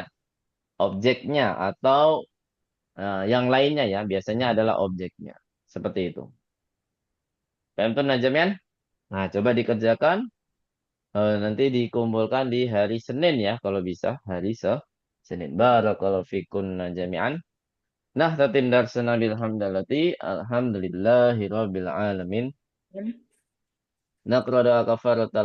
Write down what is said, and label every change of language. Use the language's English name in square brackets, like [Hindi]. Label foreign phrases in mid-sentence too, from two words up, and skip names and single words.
[Indonesian] Objeknya atau yang lainnya ya. Biasanya adalah objeknya. Seperti itu. Paham tuh Najamian? Nah, coba dikerjakan. Nanti dikumpulkan di hari Senin ya. Kalau bisa. Hari Senin. [Arabic] بارك الله فيكم جميعا. Nah, تتم درسنا بالحمدلة. الحمد لله رب العالمين. نقرأ دعاء كفارة